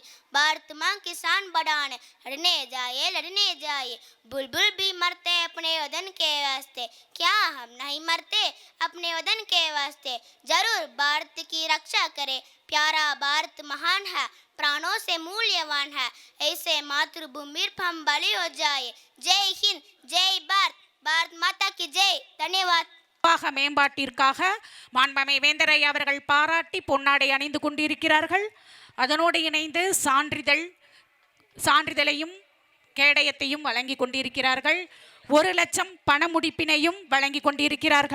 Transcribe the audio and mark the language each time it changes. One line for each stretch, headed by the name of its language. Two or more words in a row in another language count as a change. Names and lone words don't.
Hindi: भारत माँ किसान बढ़ाने लड़ने जाए, बुलबुल भी मरते अपने वतन के वास्ते, क्या हम नहीं मरते अपने वतन के वास्ते। जरूर भारत की रक्षा करें, प्यारा भारत महान है, प्राणों से मूल्यवान है, ऐसे मातृभूमि पर हम बलि हो जाए। जय हिंद, जय भारत, भारत माता की जय। धन्यवाद।
Tamil: நிர்வாக மேம்பாட்டிற்காக மாண்பமை வேந்தர் ஐயா அவர்கள் பாராட்டி பொன்னாடை அணிந்து கொண்டிருக்கிறார்கள். அதனோடு இணைந்து சான்றிதழையும் கேடயத்தையும் வழங்கி கொண்டிருக்கிறார்கள். 1 லட்சம் பண முடிப்பினையும் வழங்கி கொண்டிருக்கிறார்கள்.